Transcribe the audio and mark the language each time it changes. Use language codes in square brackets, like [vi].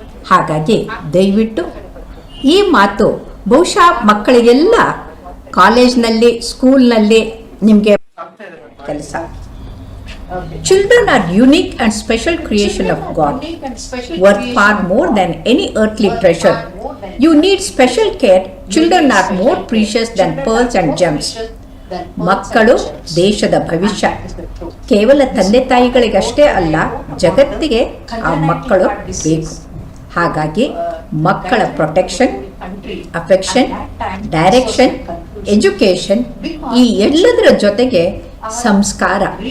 [kn] ಹಾಗಾಗಿ ದಯವಿಟ್ಟು ಈ ಮಾತು ಬಹುಶಃ ಮಕ್ಕಳಿಗೆಲ್ಲ ಕಾಲೇಜ್ನಲ್ಲಿ ಸ್ಕೂಲ್ನಲ್ಲಿ ನಿಮಗೆ ಕೆಲಸ. [en] Children are unique and special creation of God, worth far more than any earthly treasure. You need special care. Children are more precious than pearls and gems. [kn] ಮಕ್ಕಳು ದೇಶದ ಭವಿಷ್ಯ. ಕೇವಲ ತಂದೆ ತಾಯಿಗಳಿಗಷ್ಟೇ ಅಲ್ಲ, ಜಗತ್ತಿಗೆ ಆ ಮಕ್ಕಳು ಬೇಕು. ಹಾಗಾಗಿ ಮಕ್ಕಳ ಪ್ರೊಟೆಕ್ಷನ್, ಅಫೆಕ್ಷನ್, ಡೈರೆಕ್ಷನ್, ಎಜುಕೇಶನ್ ಈ ಎಲ್ಲದರ ಜೊತೆಗೆ ಸಂಸ್ಕಾರ.